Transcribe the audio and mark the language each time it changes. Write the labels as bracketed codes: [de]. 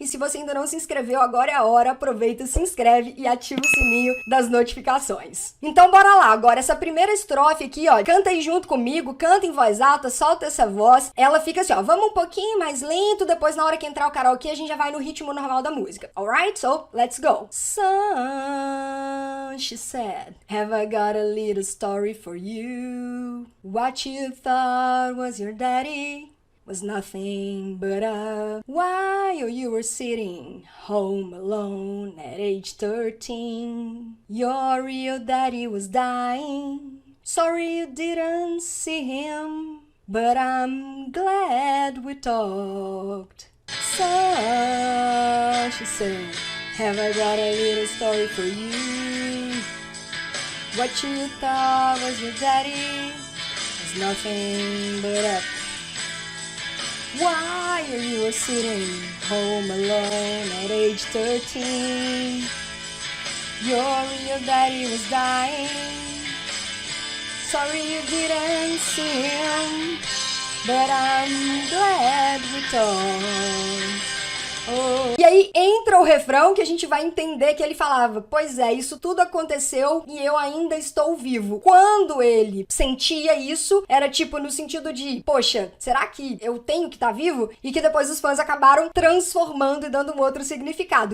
[pt] E se você ainda não se inscreveu, agora é a hora. Aproveita, se inscreve e ativa o sininho das notificações. Então, bora lá. Agora, essa primeira estrofe aqui, ó, canta aí junto comigo, canta em voz alta, solta essa voz. Ela fica assim, ó, vamos um pouquinho mais lento, depois na hora que entrar o karaokê, a gente já vai no ritmo normal da música. [en] Alright? So, let's go. Son, she said, have I got a little story for you? What you thought was your daddy was nothing but a while you were sitting home alone at age 13. Your real daddy was dying. Sorry you didn't see him, but I'm glad we talked. So she said, have I got a little story for you? What you thought was your daddy was nothing but a while you were sitting home alone at age 13. Your real daddy was dying. Sorry you didn't see him, but I'm glad we talked. Oh. [pt] E aí entra o refrão que a gente vai entender que ele falava, pois é, isso tudo aconteceu e eu ainda estou vivo. Quando ele sentia isso, era tipo no sentido de, poxa, será que eu tenho que estar vivo? E que depois os fãs acabaram transformando e dando um outro significado.